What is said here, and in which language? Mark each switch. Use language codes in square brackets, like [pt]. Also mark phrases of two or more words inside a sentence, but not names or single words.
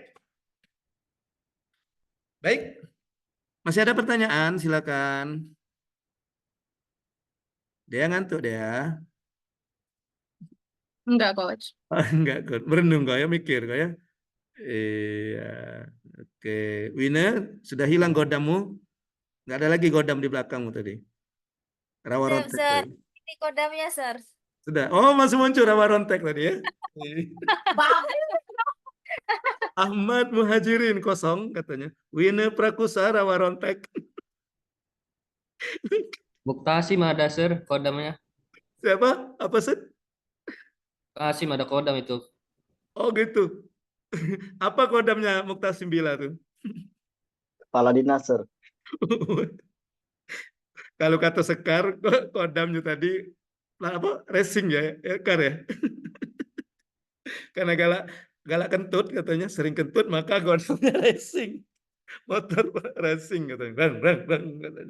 [id] Baik, masih ada pertanyaan, silakan. Dia ngantuk dia. Enggak, Coach. Enggak, Coach. Merenung kau ya, mikir kau ya. Iya. Oke, Winner, sudah hilang godammu? Nggak ada lagi godam di belakangmu tadi. Rawa rontek Sir, tadi. ini kodamnya, Sir. Sudah. Oh, masih muncul rawa rontek tadi ya. Ahmad Muhajirin kosong katanya. Winner Prakusa rawa rontek. Muktasim ada sir kodamnya. Siapa? Apa sih? Kasim ada kodam itu. Oh gitu. Apa kodamnya Muktasim Bila tuh? Kepala dinas, Sir. Kalau kata Sekar, kodamnya tadi apa? Racing ya, Kar ya. Karena galak kentut katanya, sering kentut maka kodamnya racing. Motor racing katanya. Bang, katanya.